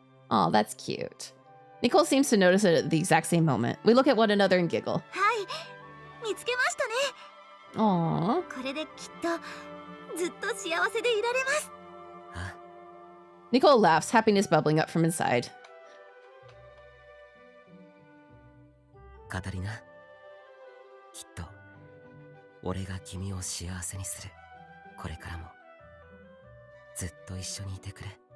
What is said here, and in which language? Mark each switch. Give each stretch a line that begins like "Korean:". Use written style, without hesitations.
English: Oh, that's cute. Nicole seems to notice it at the exact same moment. We look at one another and giggle.
Japanese: Hi, 見つけましたね。
English: Aww.
Japanese: これできっとずっと幸せでいられます。
English: Nicole laughs, happiness bubbling up from inside.
Japanese: カタリナ、きっと俺が君を幸せにする。これからもずっと一緒にいてくれ。